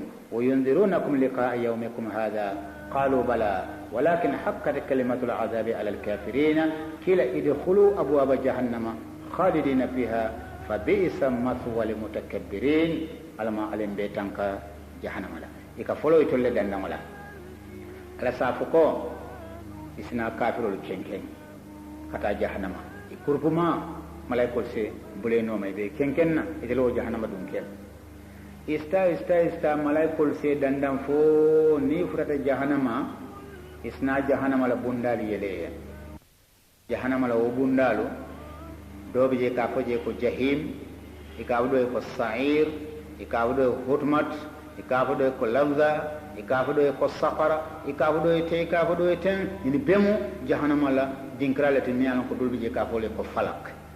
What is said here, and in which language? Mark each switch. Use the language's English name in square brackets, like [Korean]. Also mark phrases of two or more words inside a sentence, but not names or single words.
[Arabic] وينذرونكم لقاء يومكم هذا قالوا بلى ولكن حقت كلمة العذاب على الكافرين قيل ادخلوا أبواب جهنم خالدين فيها فبئس مثوى المتكبرين [Mandingo] alama alim betanka jahannama la ika folo itolle dandamala ala safuko isna kafirul kenken kata jahannama ikurpuma malaikol se buleno may be kenkenna idelo jahannama dum kel ista malaikol se dandam fo ni furata jahannama isna jahannama la bundali yele jahannama la o bundalu dobe je ka foje ko jahim ikawdo ko sa'ir ikawdo hutmat ikawdo ko lamza ikawdo ko saqara ikawdo te ikawdo ten ni bemu jahannama la dinkrale te miyan ko dolbe je ka fole ko falak